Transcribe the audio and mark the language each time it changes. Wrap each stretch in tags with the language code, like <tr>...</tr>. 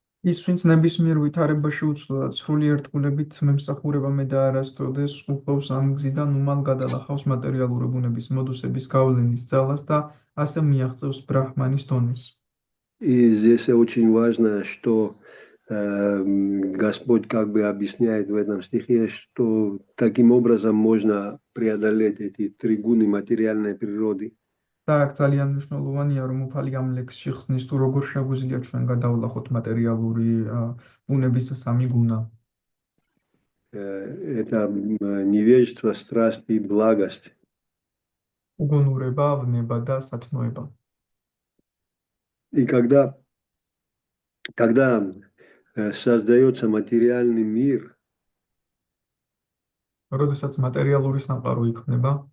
<ka>ის ვინც ნებისმიერ ვითარებაში უცვლელად სრული ერთგულებით მემსახურება მე და არასდროდეს უხდობს ამ გზიდან უმალ გადალახავს მატერიალური ბუნების მოდუსების გავლენის ძალას და ასე მიაღწევს ბრაჰმანის დონეს.</ka> <ru>И здесь очень важно, что Господь как бы объясняет в этом стихе, что таким образом можно преодолеть эти три гуны материальной природы.</ru> <ka>და ძალიან მნიშვნელოვანია, რომ უფალი ამ ლექსში ხსნის თუ როგორ შეგვიძლია ჩვენ გადავლახოთ მატერიალური ბუნების სამი გუნა.</ka> <ru>Это невежество, страсть и благость.</ru> <ka>უგუნურება, ვნება და სათნოება.</ka> <ru>И когда создается материальный мир,</ru> <ka>როდესაც მატერიალური სამყარო იქმნება,</ka>